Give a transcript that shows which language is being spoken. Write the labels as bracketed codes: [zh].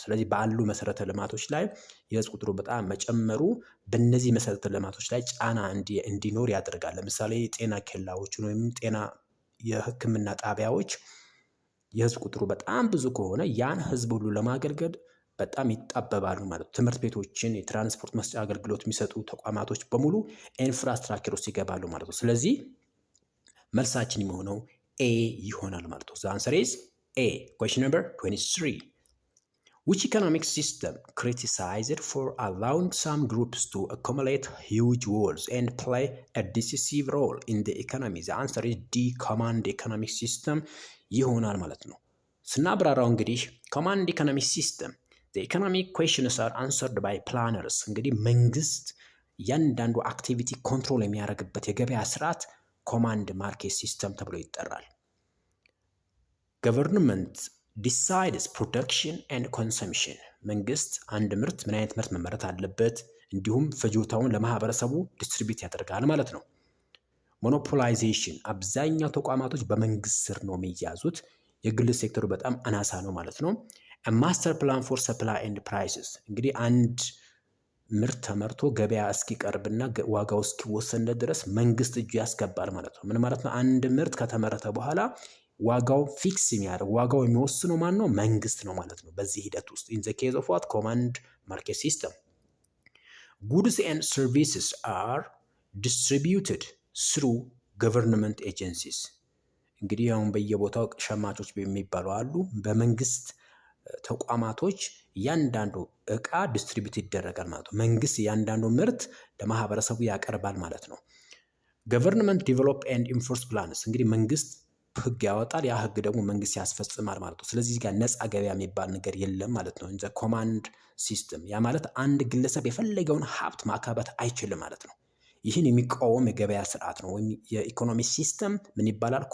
[am] ስለዚህ ባሉ መሰረተ ልማቶች ላይ የህዝብ ቁጥሩ በጣም መጨመሩ በእነዚህ መሰረተ ልማቶች ላይ ጫና እንዲኖር ያደርጋል። ለምሳሌ ጤና ኬላዎችን ወይም ጤና የህክምና ጣቢያዎች የህዝብ ቁጥሩ በጣም ብዙ ከሆነ ያን ህዝብ ሁሉ ለማገልገል በጣም ይጣበባሉ ማለት ነው። ትምህርት ቤቶችን፣ የትራንስፖርት መስጫ አገልግሎት የሚሰጡ ተቋማቶች በሙሉ ኢንፍራስትራክቸር ውስጥ ይገባሉ ማለት ነው። ስለዚህ መልሳችን የሚሆነው ኤ ይሆናል ማለት ነው። [en] The answer is A. Question number 23. Which economic system criticized for allowing some groups to accumulate huge wealth and play a decisive role in the economy? The answer is D. Command economic system [am] ይሆናል ማለት ነው። ስናብራራው እንግዲህ [en] command economic system the economic questions are answered by planners። [am] እንግዲህ መንግስት እያንዳንዱ አክቲቪቲ ኮንትሮል የሚያደርግበት የገበያ ስርዓት ኮማንድ ማርኬት ሲስተም ተብሎ ይጠራል። ገቨርንመንት [en] decides production and consumption። [am] መንግስት አንድ ምርት ምን አይነት ምርት መመረት አለበት እንዲሁም ፍጆታውን ለማህበረሰቡ ዲስትሪቢዩት ያደርጋል ማለት ነው። ሞኖፖላይዜሽን አብዛኛው ተቋማቶች በመንግስት ስር ነው የሚያዙት። የግል ሴክተሩ በጣም አናሳ ነው ማለት ነው። ማስተር ፕላን ፎር ሰፕላይ ኤንድ ፕራይስስ እንግዲህ አንድ ምርት ተመርቶ ገበያ እስኪቀርብና ዋጋው እስኪወሰን ድረስ መንግስት እጁ ያስገባል ማለት ነው። ምን ማለት ነው? አንድ ምርት ከተመረተ በኋላ ዋጋው ፊክስ የሚያደርግ ዋጋው የሚወስነው ማን ነው? መንግስት ነው ማለት ነው። በዚህ ሂደት ውስጥ [en] in the case of what command market system goods and services are distributed through government agencies [am] እንግዲህ አሁን በየቦታው ሸማቾች የሚባሉ አሉ። በመንግስት ተቋማቶች እያንዳንዱ እቃ ዲስትሪቢዩት ይደረጋል ማለት ነው። መንግስት እያንዳንዱ ምርት ለማህበረሰቡ ያቀርባል ማለት ነው። ገቨርንመንት ዲቨሎፕ ኤንድ ኢንፎርስ ፕላንስ እንግዲህ መንግስት ህግ ያወጣል፣ ያ ህግ ደግሞ መንግስት ያስፈጽማል ማለት ነው። ስለዚህ ጋር ነፃ ገበያ የሚባል ነገር የለም ማለት ነው። እንደ ኮማንድ ሲስተም ያ ማለት አንድ ግለሰብ የፈለገውን ሀብት ማካበት አይችልም ማለት ነው። ይህን የሚቃወም የገበያ ስርዓት ነው ወይም የኢኮኖሚ ሲስተም ምን ይባላል?